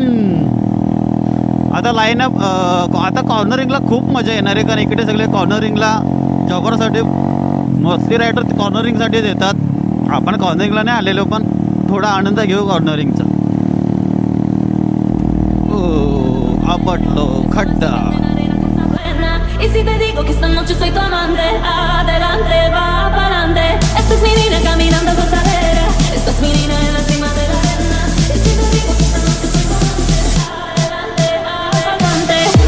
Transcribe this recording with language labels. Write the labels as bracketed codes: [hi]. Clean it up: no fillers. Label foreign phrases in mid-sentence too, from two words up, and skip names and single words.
[mr] आता लाईनअप, आता कॉर्नरिंगला खूप मजा येणार आहे, कारण इकडे सगळे कॉर्नरिंगला जॉगरसाठी मोस्टली रायडर कॉर्नरिंगसाठीच येतात. आपण कॉर्नरिंगला नाही आलेलो, पण थोडा आनंद घेऊ कॉर्नरिंगचा. ओ आपटलो खड्डा. [es] Y si te digo que esta noche soy tu amante, adelante, va pa'lante. Esta es mi nena caminando gozadera, esta es mi nena en la cima de la arena. Y si te digo que esta noche soy tu amante, adelante, adelante.